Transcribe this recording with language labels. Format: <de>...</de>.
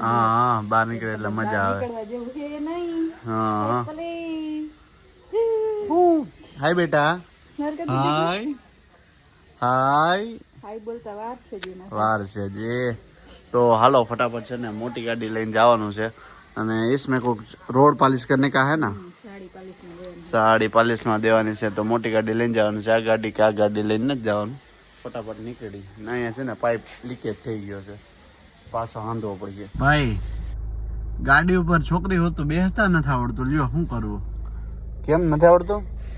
<gu>હા હા બહાર નીકળે એટલે મજા આવે. નીકળવા જેવું છે નહીં. હા. ભલે હાય બેટા. હાય હાય. હાય બોલતા વાર છે જ એના. વાર છે જે. તો હાલો ફટાફટ છે ને મોટી ગાડી લઈને જવાનું છે.</gu> <hi>અને इसमें कोई रोड पॉलिश करने का है ना?</hi> <gu>સાડી પાલીસમાં લેવાની. સાડી પાલિશમાં દેવાની છે તો મોટી ગાડી લઈને જવાનું છે. આ ગાડી કે આ ગાડી લઈને જ જવાનું. ફટાફટ નીકળી ને અહીંયા છે ને પાઇપ લીકેજ થઈ ગયો છે. પાછો વાંધો પડી ગયો. ભાઈ ગાડી ઉપર છોકરી હોત તો બેસતા નથી આવડતું. લ્યો શું કરવું? કેમ નથી આવડતું?</gu>